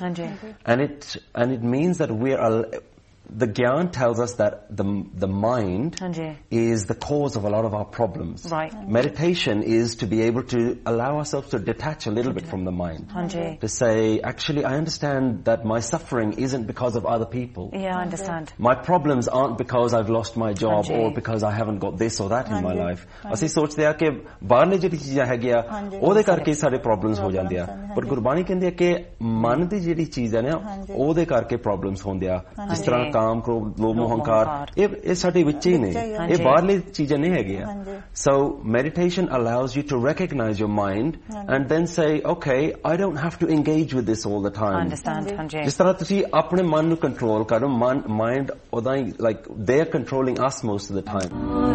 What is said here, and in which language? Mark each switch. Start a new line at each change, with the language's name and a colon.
English: And it means that we're the gyan tells us that the mind is the cause of a lot of our problems. Meditation is to be able to allow ourselves to detach a little bit from the mind. To say, actually, I understand that my suffering isn't because of other people. My problems aren't because I've lost my job or because I haven't got this or that in my life.
Punjabi: ਅਸੀ ਸੋਚਦੇ ਹੈਂ ਕਿ ਬਾਹਰ ਨੇ ਜੇਹੜੀ ਚੀਜ਼ ਹੈ ਗਿਆ ਓਹਦੇ ਕਰਕੇ ਸਾਰੇ ਪ੍ਰੋਬਲਮਜ਼ ਹੋ ਜਾਂਦੇ ਹੈਂ. ਬਟ ਗੁਰਬਾਣੀ ਕਹਿੰਦੇ ਹੈ ਕਿ ਮਨ ਦੀ ਜੇਹੜੀ ਚੀਜ਼ ਹੈ ਨਾ ਓਹਦੇ ਕਰਕੇ ਪ੍ਰੋਬਲਮਜ਼ ਹੁੰਦੇ ਹੈਂ. ਜਿਸ ਤਰ੍ਹਾਂ ਕਾਮ ਕੋ ਲੋਭ ਮੋਹਨਕਾਰ ਇਹ ਸਾਡੇ ਵਿਚ ਹੀ ਨੇ, ਇਹ ਬਾਹਰਲੇ ਚੀਜ਼ਾਂ ਨਹੀ ਹੈ ਗਿਆ.
English: So meditation allows you to recognize your mind and then say, okay, I don't have to engage with this all the time.
Punjabi: ਜਿਸ ਤਰ੍ਹਾਂ ਤੁਸੀ ਆਪਣੇ ਮਨ ਨੂੰ control ਕਰੋ, mind ਓਦਾ ਹੀ,
English: like they're controlling us most of the time.